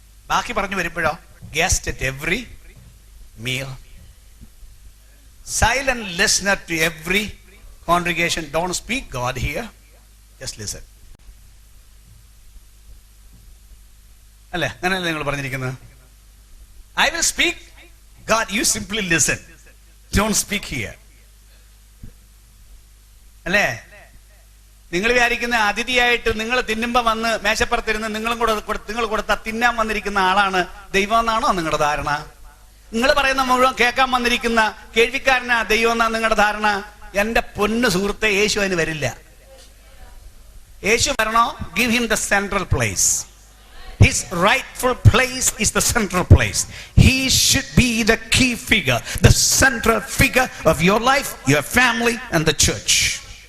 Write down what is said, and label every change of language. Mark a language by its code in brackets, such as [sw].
[ml] ബാക്കി പറഞ്ഞു വരുമ്പോഴോ [en] Guest at every meal, silent listener to every congregation. Don't speak God hear, just listen. [ml] അല്ലേ, അങ്ങനെയല്ലേ നിങ്ങൾ പറഞ്ഞിരിക്കുന്നത്? [en] I will speak, God, you simply listen. Don't speak here. [ml] അല്ലേ? നിങ്ങൾ വിചാരിക്കുന്ന അതിഥിയായിട്ട് നിങ്ങൾ തിന്നുമ്പോ വന്ന് മേശപ്പുറത്തിരുന്ന് നിങ്ങൾ കൊടുത്ത തിന്നാൻ വന്നിരിക്കുന്ന ആളാണ് ദൈവം എന്നാണോ നിങ്ങളുടെ ധാരണ? നിങ്ങൾ പറയുന്ന മുഴുവൻ കേൾക്കാൻ വന്നിരിക്കുന്ന കേൾവിക്കാരനാ ദൈവം എന്നാണ് നിങ്ങളുടെ ധാരണ? എന്റെ പൊന്നു സുഹൃത്തെ, യേശു അതിന് വരില്ല. യേശു വരണോ? [en] give him the central place. His rightful place is the central place. He should be the key figure, the central figure of your life, your family and the church.